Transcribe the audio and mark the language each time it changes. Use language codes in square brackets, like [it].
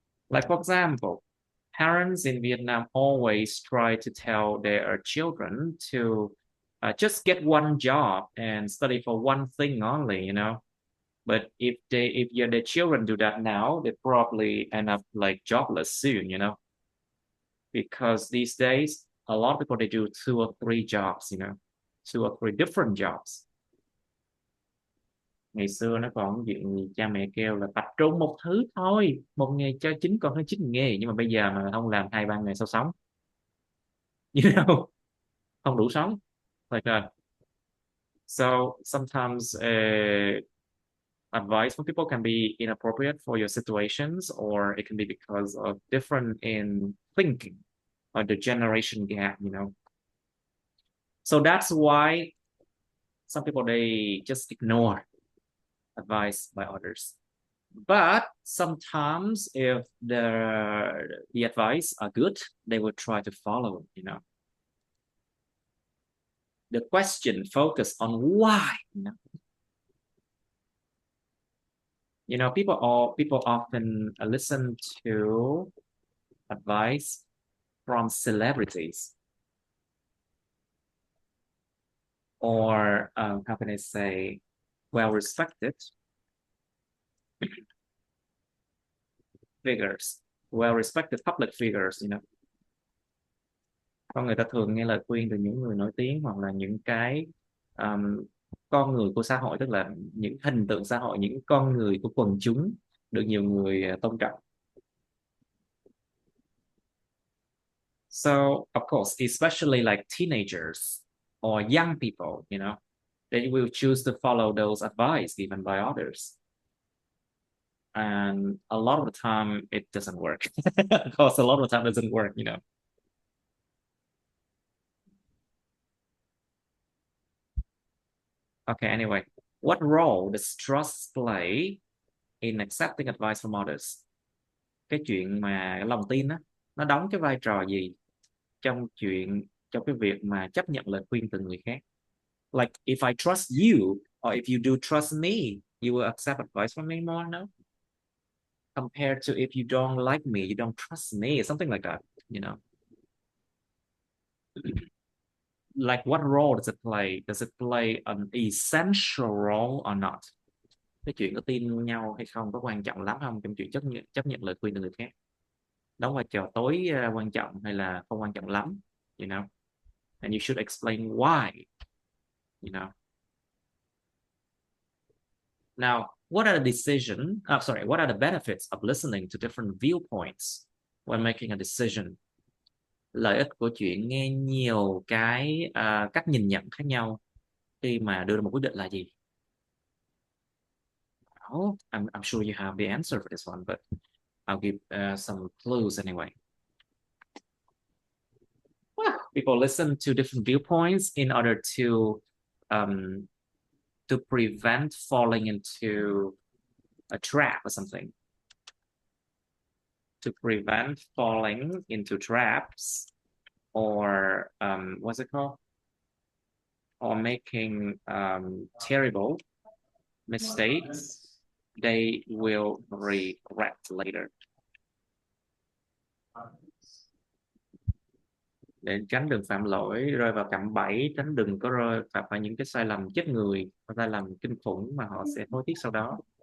[en] Like, for example, parents in Vietnam always try to tell their children to just get one job and study for one thing only, But if their children do that now, they probably end up like jobless soon, Because these days, a lot of people, they do 2 or 3 jobs, 2 or 3 different jobs. [vi] Ngày xưa nó còn chuyện cha mẹ kêu là tập trung một thứ thôi, một nghề cho chính con hơn 9 nghề, nhưng mà bây giờ mà không làm 2-3 nghề sao sống, không đủ sống. [en] Like so sometimes advice from people can be inappropriate for your situations, or it can be because of different in thinking or the generation gap, So that's why some people, they just ignore advice by others. But sometimes if the advice are good, they will try to follow, The question focus on why, You know, people often listen to advice from celebrities, or how can I say, well-respected figures, well-respected public figures, you know. [vi] Con người ta thường nghe lời khuyên từ những người nổi tiếng, hoặc là những cái um, con người của xã hội, tức là những hình tượng xã hội, những con người của quần chúng được nhiều người tôn trọng. [en] So of course, especially like teenagers or young people, you know, they will choose to follow those advice given by others. And a lot of the time it doesn't work. Of course, a lot of the time it doesn't work, you know. Okay, anyway, what role does trust play in accepting advice from others? [vi] Cái chuyện mà lòng tin á, nó đóng cái vai trò gì trong cái việc mà chấp nhận lời khuyên từ người khác? [en] Like if I trust you, or if you do trust me, you will accept advice from me more, no? Compared to if you don't like me, you don't trust me, something like that, you know. Like what role does it play? Does it play an essential role or not? [vi] Cái chuyện có tin nhau hay không có quan trọng lắm không trong chuyện chấp nhận lời khuyên từ người khác? Đóng vai trò tối quan trọng hay là không quan trọng lắm, [en] you know? And you should explain why, you know. Now, what are the what are the benefits of listening to different viewpoints when making a decision? [vi] Lợi ích của chuyện nghe nhiều cái cách nhìn nhận khác nhau khi mà đưa ra một quyết định là gì? [en] Oh, I'm sure you have the answer for this one, but I'll give some clues anyway. Well, people listen to different viewpoints in order to prevent falling into a trap or something. To prevent falling into traps, or what's it called? Or making terrible mistakes they will regret later. [vi] Để tránh đừng phạm lỗi, rơi vào cạm bẫy, tránh đừng có phạm phải những cái sai lầm chết người, sai lầm kinh khủng mà họ sẽ hối tiếc sau đó.